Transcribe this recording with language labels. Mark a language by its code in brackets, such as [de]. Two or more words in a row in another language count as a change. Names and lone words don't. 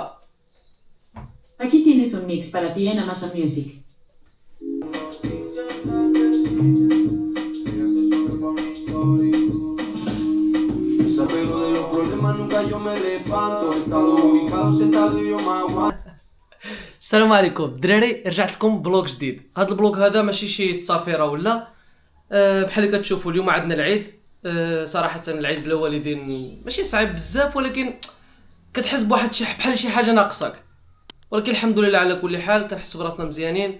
[es] Aquí tienes un mix para ti en Amazon Music. Pero de los problemas nunca yo me levanto. He estado ubicado sentado y yo me aguanto. [ar] السلام عليكم الدراري، رجعت لكم بلوك جديد. هذا البلوك هذا ماشي شي تصافيره ولا بحال اللي كتشوفوا اليوم عندنا العيد. صراحه العيد بلا والدين ماشي صعيب بزاف، ولكن كتحس بواحد بحال شي حاجه ناقصك، ولكن الحمد لله على كل حال كنحسوا براسنا مزيانين.